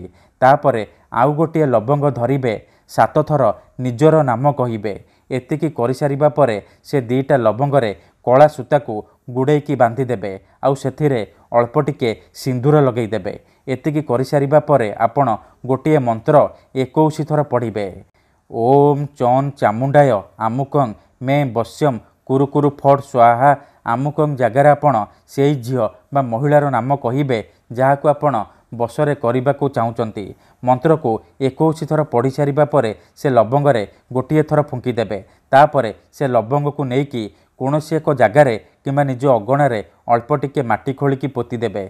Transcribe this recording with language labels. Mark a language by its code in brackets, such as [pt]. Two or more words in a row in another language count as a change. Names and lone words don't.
[or] ତାପରେ ଆଉ ଗୋଟିଏ ଲବଙ୍ଗ ଧରିବେ, 7 ଥର ନିଜର ନାମ କହିବେ। ଏତିକି କରି ସାରିବା ପରେ ସେ ଦିଟା ଲବଙ୍ଗରେ କଳା ସୂତାକୁ ଗୁଡ଼େଇକି ବାନ୍ଧି ଦେବେ, ଆଉ ସେଥିରେ ଅଳ୍ପ ଟିକେ ସିନ୍ଦୂର ଲଗେଇ ଦେବେ। ଏତିକି କରି ସାରିବା ପରେ ଆପଣ ଗୋଟିଏ ମନ୍ତ୍ର 21 ଥର ପଢ଼ିବେ। [sa] ओम चौन चामुंडाय आमुकं मे बस्यम कुरु कुरु फट स्वाहा। [or] ଅମୁକଂ ଜାଗାରେ ଆପଣ ସେଇ ଝିଅ ବା ମହିଳାର ନାମ କହିବେ ଯାହାକୁ ଆପଣ ବଶରେ କରିବାକୁ ଚାହୁଁଛନ୍ତି। ମନ୍ତ୍ରକୁ 21 ଥର ପଢ଼ି ସାରିବା ପରେ ସେ ଲବଙ୍ଗରେ ଗୋଟିଏ ଥର ଫୁଙ୍କି ଦେବେ। ତାପରେ ସେ ଲବଙ୍ଗକୁ ନେଇକି କୌଣସି ଏକ ଜାଗାରେ କିମ୍ବା ନିଜ ଅଗଣାରେ ଅଳ୍ପ ଟିକେ ମାଟି ଖୋଳିକି ପୋତି ଦେବେ।